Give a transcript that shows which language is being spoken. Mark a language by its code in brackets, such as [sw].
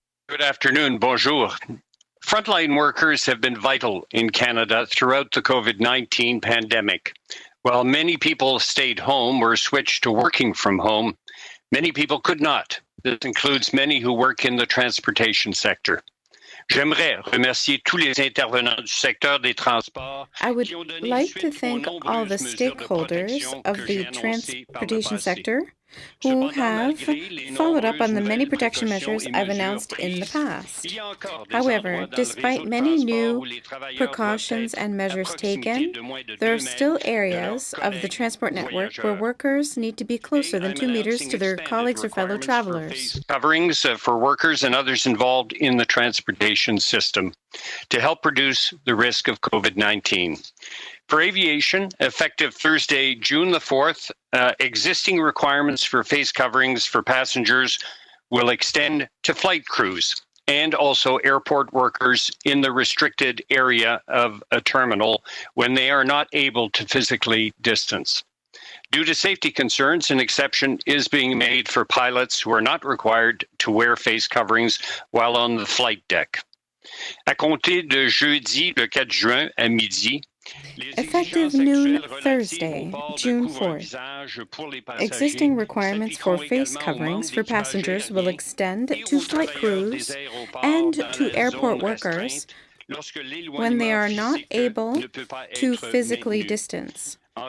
[en] Good afternoon. Bonjour. Frontline workers have been vital in Canada throughout the COVID-19 pandemic. While many people stayed home or switched to working from home, many people could not. This includes many who work in the transportation sector. [fr] J'aimerais remercier tous les intervenants du secteur des transports. [en] I would like to thank all the stakeholders of the transportation sector who have followed up on the many protection measures I've announced in the past. However, despite many new precautions and measures taken, there are still areas of the transport network where workers need to be closer than 2 meters to their colleagues or fellow travelers. Coverings for workers and others involved in the transportation system to help reduce the risk of COVID-19. For aviation, effective Thursday, June the 4th, existing requirements for face coverings for passengers will extend to flight crews and also airport workers in the restricted area of a terminal when they are not able to physically distance. Due to safety concerns, an exception is being made for pilots who are not required to wear face coverings while on the flight deck. [fr] À compter de jeudi, le 4 juin à midi, [en] effective noon Thursday, June 4th, existing requirements for face coverings for passengers will extend to flight crews and to airport workers when they are not able to physically distance.